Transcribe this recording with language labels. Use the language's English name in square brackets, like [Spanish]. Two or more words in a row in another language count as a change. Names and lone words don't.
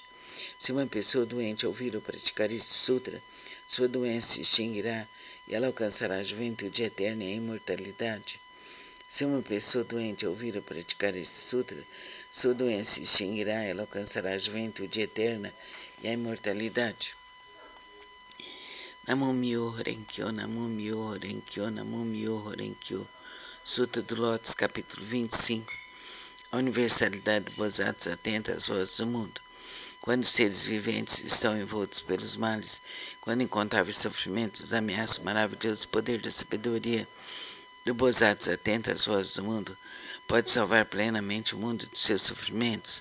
[Portuguese] Se uma pessoa doente ouvir o praticar esse sutra, sua doença se extinguirá e ela alcançará a juventude eterna e a imortalidade. Se uma pessoa doente ouvir o praticar esse sutra, sua doença se extinguirá e ela alcançará a juventude eterna e a imortalidade. [Japanese] Namo Myo Renkyo, Namo Myo Renkyo, Namo Myo Renkyo. [Portuguese] Sutra do Lótus, capítulo 25. A universalidade do Bodhisattva atenta às vozes do mundo. Quando os seres viventes estão envoltos pelos males, quando incontáveis sofrimentos ameaçam o maravilhoso poder da sabedoria do Bodhisattva atenta às vozes do mundo, pode salvar plenamente o mundo dos seus sofrimentos.